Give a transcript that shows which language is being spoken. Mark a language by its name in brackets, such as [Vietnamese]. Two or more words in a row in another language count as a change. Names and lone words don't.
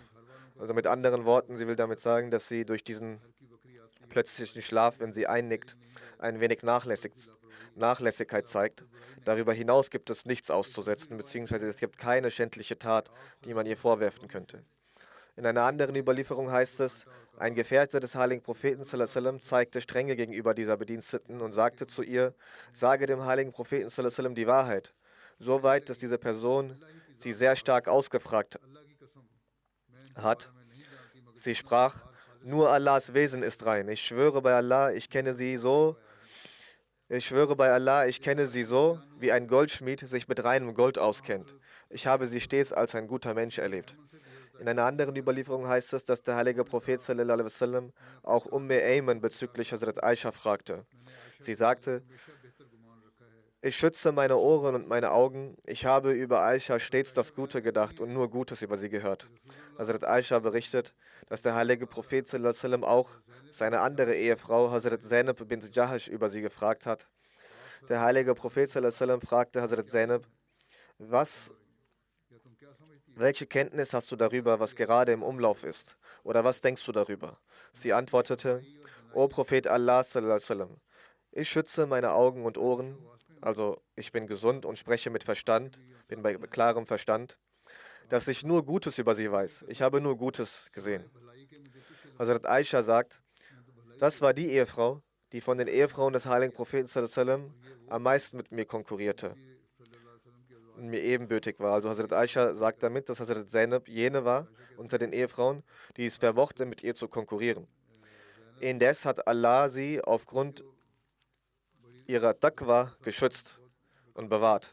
[German] Also mit anderen Worten, sie will damit sagen, dass sie durch diesen plötzlichen Schlaf, wenn sie einnickt, ein wenig Nachlässigkeit zeigt. Darüber hinaus gibt es nichts auszusetzen, beziehungsweise es gibt keine schändliche Tat, die man ihr vorwerfen könnte. In einer anderen Überlieferung heißt es, ein Gefährte des heiligen Propheten [Arabic] صلى الله عليه وسلم [German] zeigte Strenge gegenüber dieser Bediensteten und sagte zu ihr: Sage dem heiligen Propheten [Arabic] صلى الله عليه وسلم [German] die Wahrheit. Soweit, dass diese Person sie sehr stark ausgefragt hat. Sie sprach: Nur Allahs Wesen ist rein. Ich schwöre bei Allah, ich kenne sie so, wie ein Goldschmied sich mit reinem Gold auskennt. Ich habe sie stets als ein guter Mensch erlebt. In einer anderen Überlieferung heißt es, dass der heilige Prophet [Arabic] صلى الله عليه وسلم [German] auch Ayman bezüglich Hazrat Aisha fragte. Sie sagte: Ich schütze meine Ohren und meine Augen. Ich habe über Aisha stets das Gute gedacht und nur Gutes über sie gehört. Hazrat Aisha berichtet, dass der heilige Prophet [Arabic] صلى الله عليه وسلم [German] auch seine andere Ehefrau Hazrat Zainab bint Jahash über sie gefragt hat. Der heilige Prophet [Arabic] صلى الله عليه وسلم [German] fragte Hazrat Zainab: Welche Kenntnis hast du darüber, was gerade im Umlauf ist? Oder was denkst du darüber? Sie antwortete: O Prophet Allah [Arabic] صلى الله عليه وسلم, [German] ich schütze meine Augen und Ohren, also ich bin gesund und spreche mit Verstand, bin bei klarem Verstand, dass ich nur Gutes über sie weiß. Ich habe nur Gutes gesehen. Hazrat Aisha sagt, das war die Ehefrau, die von den Ehefrauen des heiligen Propheten [Arabic] صلى الله عليه وسلم [German] am meisten mit mir konkurrierte und mir ebenbürtig war. Also Hazrat Aisha sagt damit, dass Hazrat Zainab jene war unter den Ehefrauen, die es vermochte, mit ihr zu konkurrieren. Indes hat Allah sie aufgrund ihrer Taqwa geschützt und bewahrt.